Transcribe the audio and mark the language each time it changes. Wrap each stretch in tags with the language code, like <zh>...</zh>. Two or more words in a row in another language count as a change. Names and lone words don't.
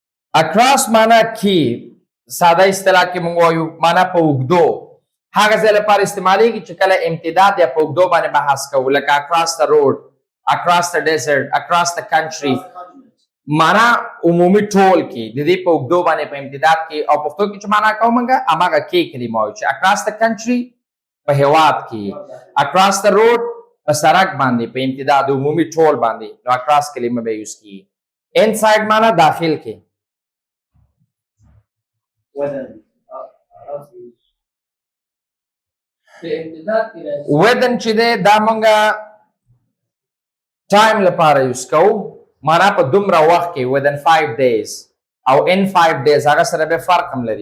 <ps>across معنا کې ساده اصطلاح کې موږ وایو معنا په اوږدو هغه ځای لپاره استعمالیږي چې کله امتداد یا په اوږدو باندې بحث کوو لکه</ps> <en>across the road, across the desert, across the country.</en> <ps>معنا عمومي ټول کې د دې په اوږدو باندې په امتداد کې او پښتو کې چې معنا کوو موږ هماغه کې کلمه وایو چې</ps> <en>across the country</en> <ps>په هېواد کې</ps> <en>across the road</en> <ps>په سړک باندې په امتداد عمومي ټول باندې نو across کلمه به یوز کیږي. inside معنا داخل کې within چې دی دا مونږه ټایم لپاره یوز کوو معنا په دومره وخت کې</ps> <en>within 5 days</en> <ps>او</ps> <en>in 5 days</en> <ps>هغه سره به فرق هم لري.</ps>